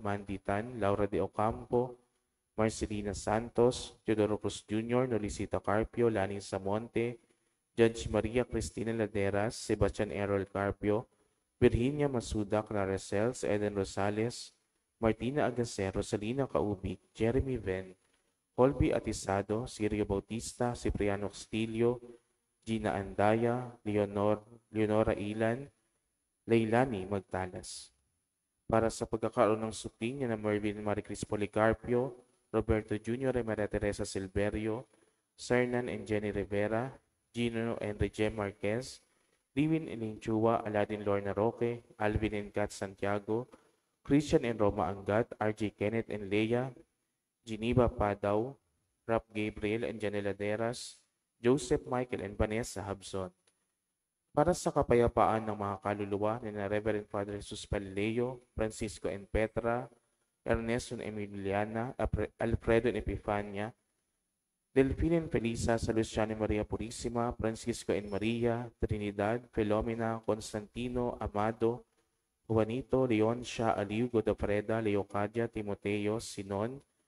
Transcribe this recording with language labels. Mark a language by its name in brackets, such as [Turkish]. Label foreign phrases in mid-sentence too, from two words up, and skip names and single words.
[Filipino] Mandy Tan, Laura de Ocampo, Marcelina Santos, Teodoro Cruz Jr., Nolicita Carpio, Laning Samonte, Judge Maria Cristina Laderas, Sebastian Errol Carpio, Virginia Masuda Claracels, Eden Rosales, Martina Agacero, Salina Kaubik, Jeremy Ven, Colby Atisado, Sirio Bautista, Cipriano Castillo, Gina Andaya, Leonora Ilan, Leilani Magtalas. Para sa pagkakaroon ng supling niya na Mervin Maricris Policarpio, Roberto Jr. and Maria Teresa Silverio, Sernan and Jenny Rivera, Gino and Regem Marquez, Liwin and Inchua, Aladin Lorna Roque, Alvin and Kat Santiago, Christian and Roma Angat, RJ Kenneth and Leia, Geneva Padaw, Rap Gabriel and Janela Deras, Joseph Michael and Vanessa Habson. Para sa kapayapaan ng mga kaluluwa ni Reverend Father Jesus Palileo, Francisco and Petra, Ernesto and Emiliana, Alfredo and Epifania, Delphine and Felisa, sa Luciano Maria Purisima, Francisco and Maria, Trinidad, Filomena, Constantino, Amado, Juanito, Leoncia, Aliu, Godofreda, Leocadia, Timoteo, Sinon,